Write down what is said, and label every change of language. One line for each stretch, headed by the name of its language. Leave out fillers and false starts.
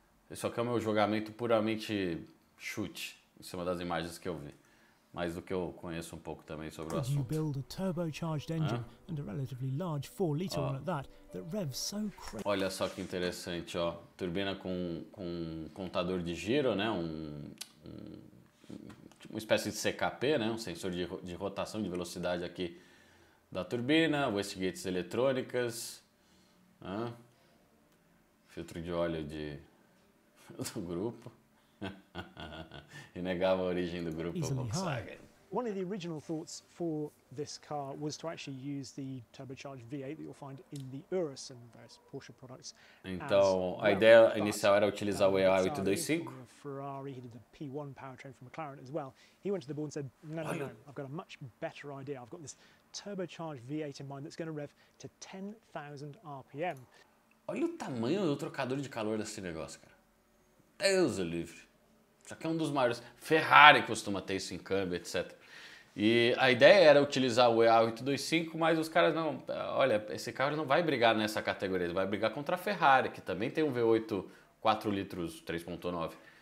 Portuguese: Esse aqui é o meu julgamento puramente chute, em cima das imagens que eu vi, mais do que eu conheço um pouco também sobre o
English: You
Portuguese: assunto.
English: build a turbocharged engine and a relatively large 4-litre one at that revs so crazy.
Portuguese: Olha só que interessante, ó, turbina com contador de giro, né, uma espécie de CKP, né, um sensor de rotação de velocidade aqui da turbina, wastegates eletrônicas, filtro de óleo do grupo. Inegável a origem do grupo
English: Easily
Portuguese: Volkswagen.
English: One of the original thoughts for this car was to actually use the turbocharged V8 that you'll find in the Urus and various Porsche products.
Portuguese: Então, a ideia inicial era utilizar o EA825.
English: Ferrari, he did the P1 powertrain from McLaren as well. He went to the board and said, no, I've got a much better idea. I've got this turbocharged V8 in mind that's going to rev to 10,000 RPM.
Portuguese: Olha o tamanho do trocador de calor desse negócio, cara. Deus o livre. Isso aqui é um dos maiores. Ferrari costuma ter isso em câmbio, etc. E a ideia era utilizar o EA825, mas os caras não... Olha, esse carro não vai brigar nessa categoria, ele vai brigar contra a Ferrari, que também tem um V8 4 litros 3.9.